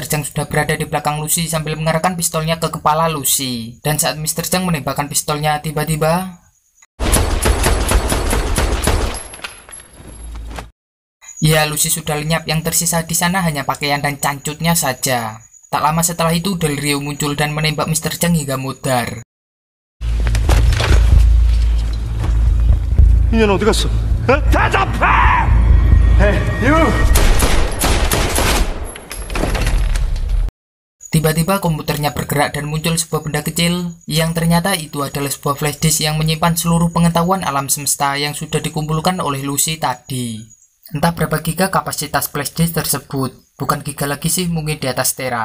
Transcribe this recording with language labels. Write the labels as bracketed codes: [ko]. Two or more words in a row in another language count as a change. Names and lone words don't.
[id] Chang sudah berada di belakang Lucy sambil mengarahkan pistolnya ke kepala Lucy. Dan saat Mr. Chang menembakkan pistolnya, tiba-tiba ya, Lucy sudah lenyap. Yang tersisa di sana hanya pakaian dan cancutnya saja. Tak lama setelah itu Del Rio muncul dan menembak Mr. Chang hingga mudar. [ko] 인연 어디 갔어? 대답해! [en] Hey, you! [id] Tiba-tiba komputernya bergerak dan muncul sebuah benda kecil yang ternyata itu adalah sebuah [en] flash disk [id] yang menyimpan seluruh pengetahuan alam semesta yang sudah dikumpulkan oleh Lucy tadi. Entah berapa giga kapasitas [en] flash disk [id] tersebut. Bukan giga lagi sih, mungkin di atas tera.